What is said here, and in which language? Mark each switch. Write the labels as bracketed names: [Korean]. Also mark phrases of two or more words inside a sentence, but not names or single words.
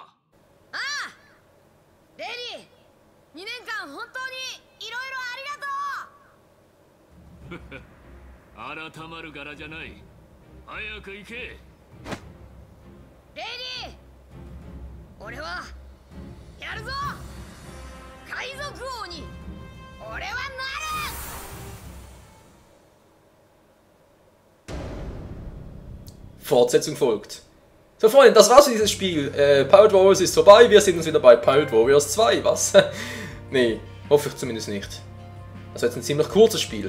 [Japanese] あ、レリー、2年間本当にいろいろありがとう。改まる柄じゃない。早く行け。レリー、俺はやるぞ。海賊王に俺はなる。 [German] Fortsetzung folgt. So Freunde, das war's für dieses Spiel. Pirate Warriors ist vorbei, wir sehen uns wieder bei Pirate Warriors 2, was? Nee, hoffe ich zumindest nicht. Das wird jetzt ein ziemlich kurzes Spiel.